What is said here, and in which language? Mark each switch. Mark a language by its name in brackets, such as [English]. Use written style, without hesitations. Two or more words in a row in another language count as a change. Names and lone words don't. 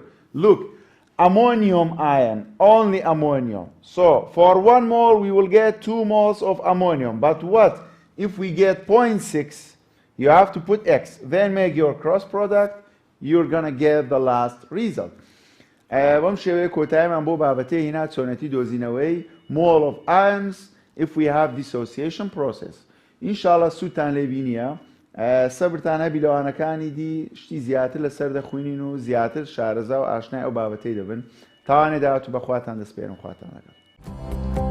[English] Look, ammonium ion, only ammonium. So, for 1 mole, we will get 2 moles of ammonium. But what if we get 0.6? You have to put X. Then make your cross product. You're going to get the last result. [Central Kurdish] بەم شێوەیە کۆتاییمان بۆ بابەتەی هێنا چۆنەتی دۆزینەوەی [English] mole of ions if we have dissociation process. [Central Kurdish] ئینشاڵڵا سوودتان لێ بینیە. سەبرتان هەبی لەوانەکانی دی شتی زیاتر لەسەر دەخوێنین و زیاتر شارەزا و ئاشنای ئەو بابەتەی دەبن. تاوانێ داهاتوو بەخواتان دەسپێرم خواتان لەگەڵ.